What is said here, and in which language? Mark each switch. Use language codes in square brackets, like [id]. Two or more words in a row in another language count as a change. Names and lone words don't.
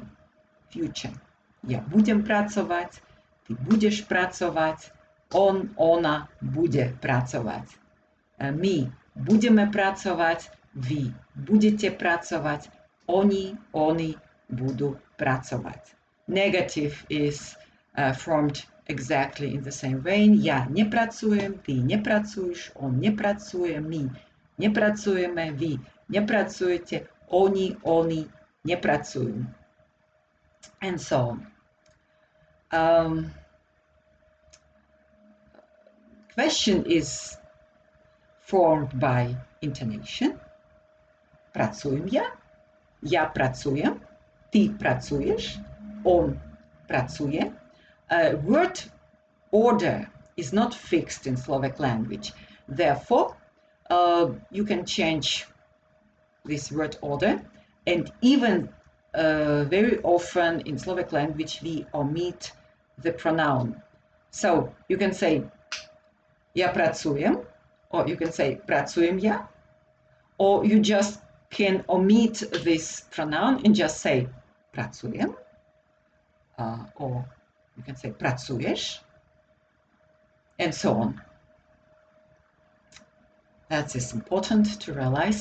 [en] Future. [sk] Ja budem pracovať, ty budeš pracovať, ona bude pracovať. My budeme pracovať, vy budete pracovať, oni budú pracovať. [en] Negative is formed exactly in the same vein. [sk] Ja nepracujem, ty nepracuješ, on nepracuje, my nepracujeme, vy nepracujete, oni nepracujú. [en] And so on. Question is formed by intonation. [sk] Pracujem ja pracujem, ty pracuješ, on pracuje. [en] Word order is not fixed in Slovak language. Therefore, you can change this word order, and even very often in Slovak language we omit the pronoun. So you can say [sk] ja pracujem, [en] or you can say [sk] pracujem ja, [en] or you just can omit this pronoun and just say pracujem, or you can say pracuješ, and so on. That is important to realize.